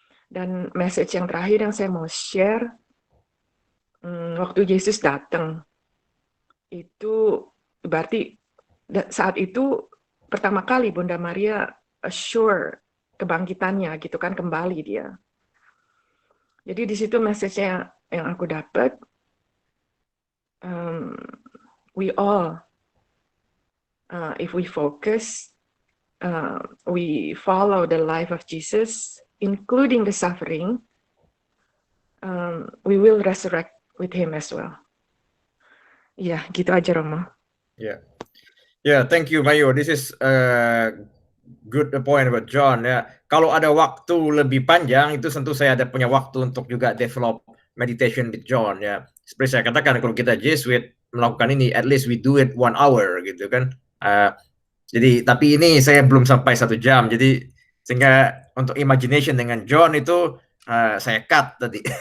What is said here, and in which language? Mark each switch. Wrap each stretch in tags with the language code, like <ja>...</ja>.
<id>Dan message yang terakhir yang saya mau share, waktu Yesus datang, itu berarti saat itu pertama kali Bunda Maria assure kebangkitannya gitu kan, kembali dia. Jadi di situ message-nya yang aku dapat,</id> <en>we all, if we focus, we follow the life of Jesus, including the suffering, we will resurrect with him as well.</en> <id>Ya, gitu aja Romo.</id> <en>Yeah, thank you Mayu. This is a good point about John.</en> <id>Ya, kalau ada waktu lebih panjang itu tentu saya ada punya waktu untuk juga develop meditation with John. Ya, seperti saya katakan kalau kita Jesuit melakukan ini,</id> <en>at least we do it 1 hour</en> <id>gitu kan. Jadi tapi ini saya belum sampai 1 jam. Jadi sehingga untuk imagination dengan John itu saya cut tadi.</id>